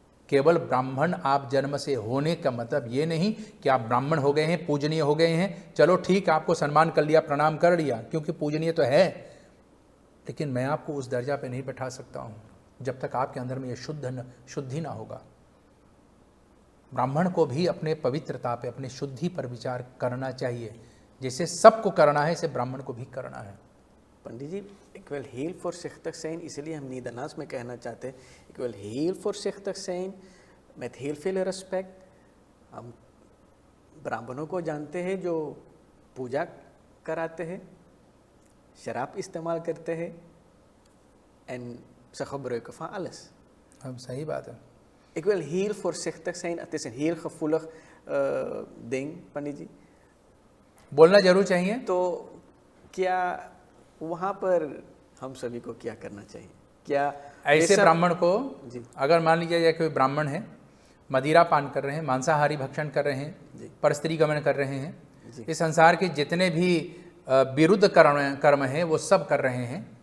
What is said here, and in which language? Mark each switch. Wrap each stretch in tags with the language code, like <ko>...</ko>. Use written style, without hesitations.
<hi>केवल ब्राह्मण आप जन्म से होने का मतलब ये नहीं कि आप ब्राह्मण हो गए हैं, पूजनीय हो गए हैं, चलो ठीक आपको सम्मान कर लिया, प्रणाम कर लिया, क्योंकि पूजनीय तो है, लेकिन मैं आपको उस दर्जा पे नहीं बैठा सकता हूँ जब तक आपके अंदर में ये शुद्धि ना होगा। ब्राह्मण को भी अपने पवित्रता पे, अपने शुद्धि पर विचार करना चाहिए, जैसे सबको करना है, इसे ब्राह्मण को भी करना है।</hi> <nl>पंडित जी, ik wil heel voorzichtig zijn,</nl> <hi>इसलिए हम Nederlands में कहना चाहते हैं,</hi> <nl>ik wil heel voorzichtig zijn, met heel veel respect।</nl> <hi>हम ब्राह्मणों को जानते हैं जो पूजा कराते हैं, शराब इस्तेमाल करते हैं,</hi> <nl>en ze gebruiken van alles।</nl> <hi>अब सही बात है।</hi> <nl>Ik wil heel voorzichtig zijn, het is een heel gevoelig ding, पंडित जी।</nl> <hi>बोलना जरूर चाहिए। तो क्या वहाँ पर हम सभी को क्या करना चाहिए? क्या ऐसे ब्राह्मण को जी, अगर मान लीजिए कोई ब्राह्मण है, मदिरा पान कर रहे हैं, मांसाहारी भक्षण कर रहे हैं, परस्त्री गमन कर रहे हैं, इस संसार के जितने भी विरुद्ध कर्म हैं वो सब कर रहे हैं।</hi>